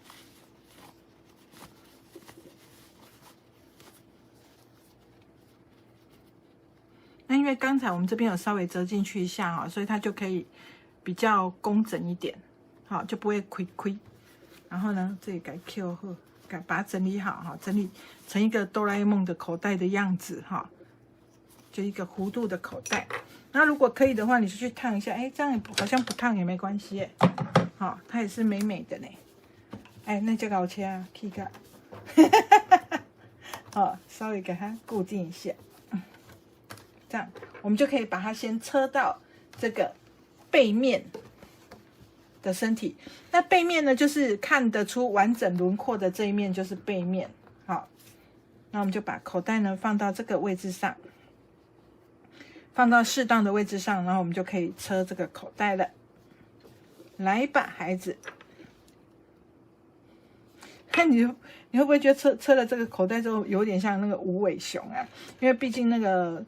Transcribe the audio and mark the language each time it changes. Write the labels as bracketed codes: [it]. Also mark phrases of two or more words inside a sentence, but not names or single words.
[zh] 那因為剛才我們這邊有稍微折進去一下哈，所以它就可以比較工整一點，好，就不會虧虧。然後呢，這裡改 Q 後，把它整理好哈，整理成一個哆啦 A 夢的口袋的樣子哈，就一個弧度的口袋。那如果可以的話，你就去燙一下，哎，這樣好像不燙也沒關係哎，好，它也是美美的呢。哎，那就搞切啊 ，K 個，好，稍微給它固定一下。這樣，我們就可以把它先車到這個背面的身體。那背面呢，就是看得出完整輪廓的這一面就是背面。好，那我們就把口袋呢放到這個位置上，放到適當的位置上，然後我們就可以車這個口袋了。來吧，孩子，看你會不會覺得車了這個口袋之後有點像那個無尾熊啊？因為畢竟那個。